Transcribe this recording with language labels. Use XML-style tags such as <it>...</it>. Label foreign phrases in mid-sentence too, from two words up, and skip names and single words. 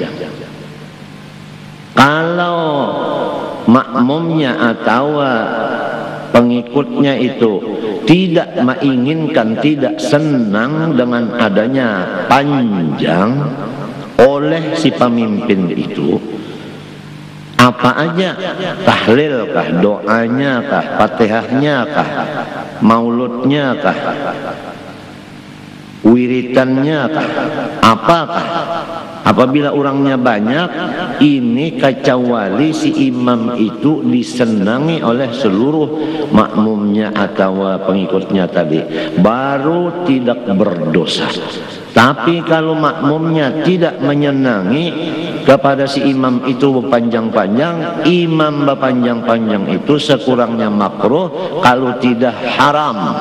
<id>Kalau makmumnya atau pengikutnya itu tidak menginginkan, tidak senang dengan adanya panjang oleh si pemimpin itu, apa aja, tahlil kah, doanya kah, fatihahnya kah, mauludnya kah, wiritannya kah, apakah, apabila orangnya banyak, ini kecuali si imam itu disenangi oleh seluruh makmumnya atau pengikutnya tadi, baru tidak berdosa. Tapi kalau makmumnya tidak menyenangi kepada si imam itu berpanjang-panjang, imam berpanjang-panjang itu sekurangnya makruh, kalau tidak haram.</id>